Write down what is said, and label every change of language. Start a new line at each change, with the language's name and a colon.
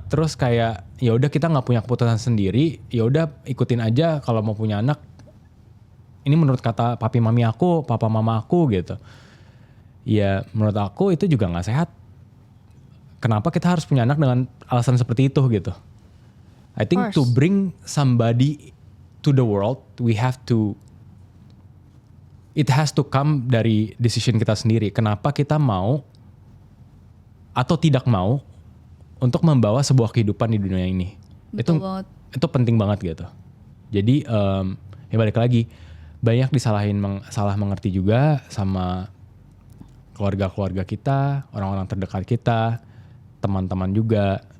Indonesian: Terus kayak ya udah kita nggak punya keputusan sendiri, ya udah ikutin aja kalau mau punya anak. Ini menurut kata papi mami aku, papa mama aku gitu. Ya menurut aku itu juga nggak sehat. Kenapa kita harus punya anak dengan alasan seperti itu gitu?
English: I think to bring somebody to the world, it has to come
Indonesian: dari
English: decision
Indonesian: kita sendiri. Kenapa kita mau atau tidak mau untuk membawa sebuah kehidupan di dunia ini. Itu penting banget gitu. Jadi ya balik lagi, banyak salah mengerti juga sama keluarga-keluarga kita, orang-orang terdekat kita, teman-teman juga.